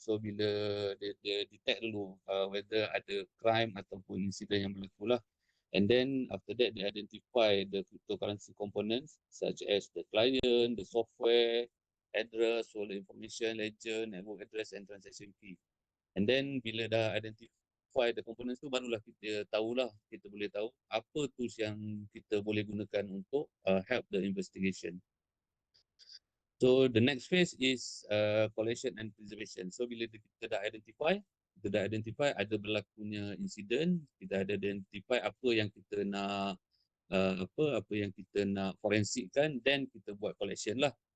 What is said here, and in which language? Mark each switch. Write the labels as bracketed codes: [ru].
[ms] So bila dia detect dulu whether ada crime ataupun insiden yang berlaku lah. [en] And then after that they identify the cryptocurrency components such as the client, the software, address, wallet information, ledger, network address and transaction fee. And then [ms] bila dah identify [en] the components [ms] tu, barulah kita boleh tahu apa tools yang kita boleh gunakan untuk [en] help the investigation. So the next phase is collection and preservation. [ms] So bila kita dah identify ada berlakunya insiden, kita ada identify apa yang kita nak apa yang kita nak forensikkan, then kita buat collection lah.